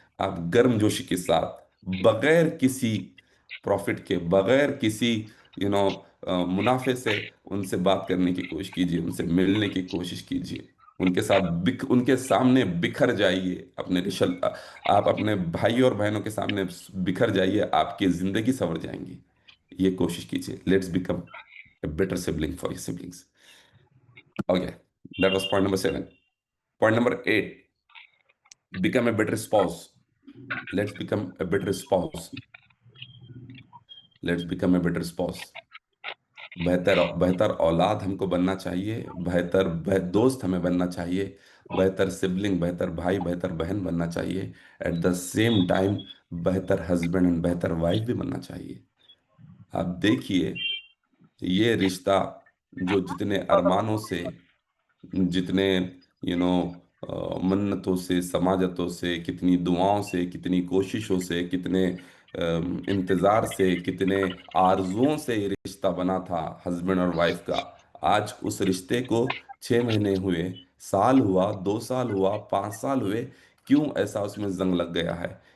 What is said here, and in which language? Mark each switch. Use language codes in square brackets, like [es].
[hi] आप गर्मजोशी के साथ, बगैर किसी प्रॉफिट के, बगैर किसी [en] you know [hi] मुनाफे से उनसे बात करने की कोशिश कीजिए, उनसे मिलने की कोशिश कीजिए, उनके साथ उनके सामने बिखर जाइए, अपने रिश्ते, आप अपने भाई और बहनों के सामने बिखर जाइए, आपकी जिंदगी संवर जाएंगी। ये कोशिश कीजिए। [en] Let's become a better sibling for your siblings. Okay, that was point number 7. Point number 8, become a better spouse. Let's become a better spouse. Let's become a better spouse. [hi] बेहतर बेहतर औलाद हमको बनना चाहिए, दोस्त हमें बनना चाहिए, बेहतर सिबलिंग, बेहतर भाई, बेहतर बहन बनना चाहिए। [en] at the same time बेहतर husband and बेहतर wife [hi] भी बनना चाहिए। आप देखिए, ये रिश्ता जो जितने अरमानों से, जितने [en] you know [hi] मन्नतों से, समाजतों से, कितनी दुआओं से, कितनी कोशिशों से, कितने इंतज़ार से, कितने आरजुओं से ये रिश्ता बना था हस्बैंड और वाइफ का, आज उस रिश्ते को 6 महीने हुए, साल हुआ, 2 साल हुआ, 5 साल हुए, क्यों ऐसा उसमें जंग लग गया है?